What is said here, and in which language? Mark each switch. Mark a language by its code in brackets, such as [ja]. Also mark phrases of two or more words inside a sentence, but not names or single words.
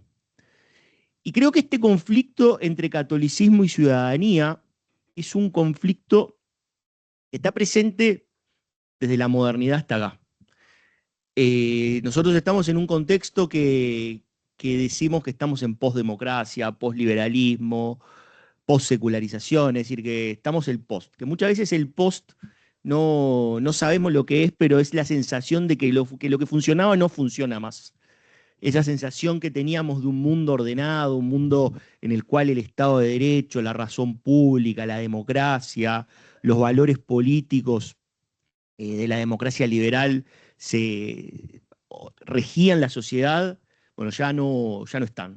[es] Y creo que este conflicto entre catolicismo y ciudadanía es un conflicto que está presente desde la modernidad hasta acá. Nosotros estamos en un contexto que decimos que estamos en posdemocracia, posliberalismo, postsecularización, es decir, que estamos el post, que muchas veces el post no sabemos lo que es, pero es la sensación de que lo que funcionaba no funciona más. Esa sensación que teníamos de un mundo ordenado, un mundo en el cual el Estado de Derecho, la razón pública, la democracia, los valores políticos de la democracia liberal regían la sociedad, bueno, ya no están.